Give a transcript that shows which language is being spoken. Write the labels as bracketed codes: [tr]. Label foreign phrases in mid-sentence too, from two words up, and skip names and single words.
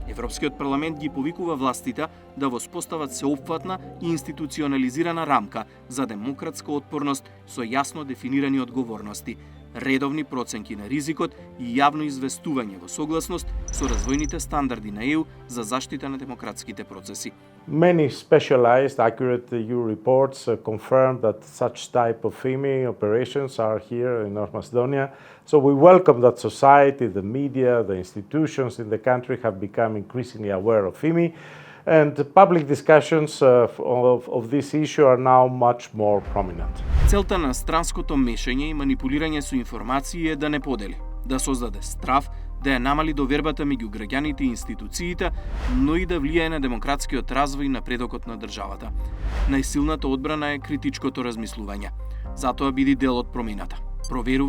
[mk] Европскиот парламент ги повикува властите да воспостават сеопфатна и институционализирана рамка за демократска отпорност со јасно дефинирани одговорности, редовни проценки на ризикот и јавно известување во согласност со развојните стандарди на ЕУ за заштита на демократските процеси. [en] Many specialized, accurate EU reports confirm that such type of FIMI operations are here in North Macedonia. So we welcome that society, the media, the institutions in the country have become increasingly aware of FIMI, and the public discussions of this issue are now much more prominent. [mk] Целта на странското мешање и манипулирање со информации е да не подели, да создаде страв, да ја намали довербата меѓу граѓаните и институциите, но и да влијае на демократскиот развој и напредокот на државата. Најсилната одбрана е критичкото размислување. Затоа биди дел од промената.